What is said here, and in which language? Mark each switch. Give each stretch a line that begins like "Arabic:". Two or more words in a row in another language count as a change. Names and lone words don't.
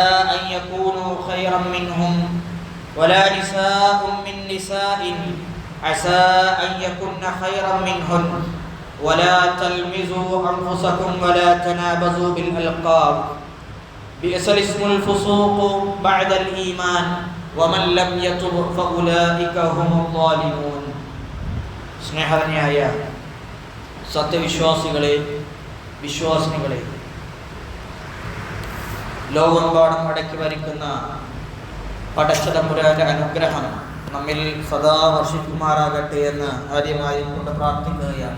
Arabic: أن يكونوا خيرا منهم ولا نساء من نساء عسى أن يكن خيرا منهن ولا تلمزوا أنفسكم ولا تنابزوا بالألقاب بئس الاسم الفسوق بعد الإيمان ومن لم يتب فأولئك هم الظالمون
Malayalam: സ്നേഹധന്യായ സത്യവിശ്വാസികളെ, വിശ്വാസിനികളെ, ലോകമെമ്പാടും അടക്കി ഭരിക്കുന്ന പടച്ചതമ്പുരാന്റെ അനുഗ്രഹം നമ്മിൽ സദാ വർഷിക്കുമാറാകട്ടെ എന്ന് ആദ്യമായി കൊണ്ട് പ്രാർത്ഥിക്കുകയാണ്.